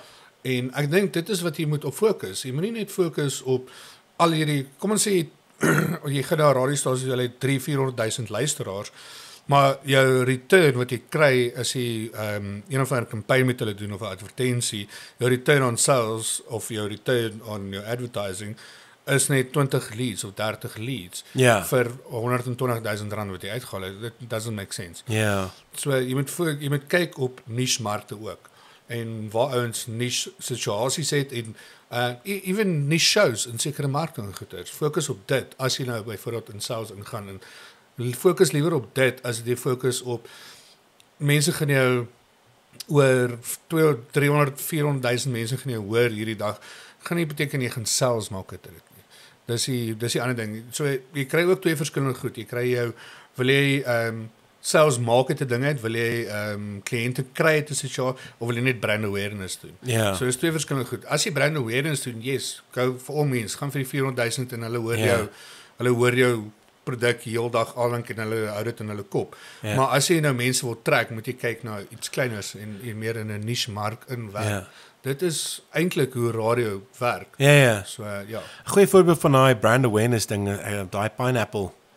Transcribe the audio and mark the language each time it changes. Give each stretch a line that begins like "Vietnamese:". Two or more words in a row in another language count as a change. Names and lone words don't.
Afrikaans: En ek dink dit is wat jy moet op fokus. Jy moet nie net fokus op al hierdie, kom ons sê jy gaan na 'n radiostasie, hulle het 300,000-400,000 luisteraars, maar jou return wat jy kry as jy een of ander campaign met hulle doen of 'n advertensie, jou
English: return on sales
Afrikaans: of jou
English: return on your advertising
Afrikaans: is net 20 leads of 30 leads vir 120,000 rand wat jy uitgehaal het.
English: It doesn't make sense.
Afrikaans: Ja. So jy moet kyk op niche markte ook en waar ouens niche situasies het en even niche shows in sekere markte en goeders. Fokus op dit as jy nou byvoorbeeld in sales ingaan en fokus liewer op dit as jy fokus op mense gaan jou oor 200, 300, 400,000 mense gaan jou hoor hierdie dag. Gaan nie beteken jy gaan sales maak uit dit nie. Dis die ander ding. So jy kry ook twee verskillende goed. Jy kry jou wil jy sales maak uit 'n ding uit, wil jy kliënte kry uit 'n situasie of wil jy net
English: brand awareness
Afrikaans: doen? Ja. So dis twee verskillende goed. As jy
English: brand awareness
Afrikaans: doen,
English: yes, go for all means,
Afrikaans: gaan vir die 400,000 en hulle hoor jou produk heeldag allank en hulle hou dit in hulle kop. Ja. Maar as jy nou mense wil trek, moet jy kyk na iets kleiners en meer in 'n niche mark inwerk. Ja. Dit is eintlik hoe radio werk. Ja. So ja. 'n Goeie voorbeeld van daai
English: brand awareness
Afrikaans: ding, daai pineapple.